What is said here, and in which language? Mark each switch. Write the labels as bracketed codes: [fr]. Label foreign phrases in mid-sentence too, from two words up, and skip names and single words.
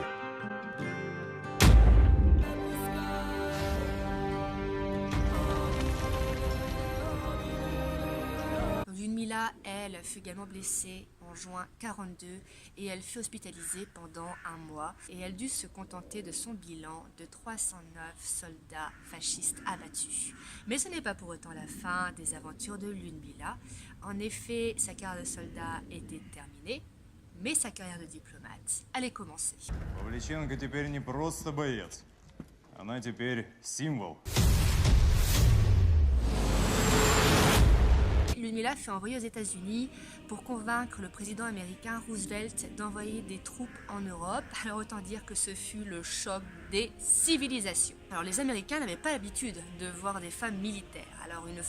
[fr] Lyudmila, elle, fut également blessée en juin 1942 et elle fut hospitalisée pendant 1 mois et elle dut se contenter de son bilan de 309 soldats fascistes abattus. Mais ce n'est pas pour autant la fin des aventures de Lyudmila. En effet, sa carrière de soldat était terminée, mais sa carrière de diplomate allait commencer. [ru] Павличенко теперь не просто боец, она теперь символ. [fr] Lyudmila fut envoyée aux États-Unis pour convaincre le président américain Roosevelt d'envoyer des troupes en Europe. Alors autant dire que ce fut le choc des civilisations. Alors les Américains n'avaient pas l'habitude de voir des femmes militaires.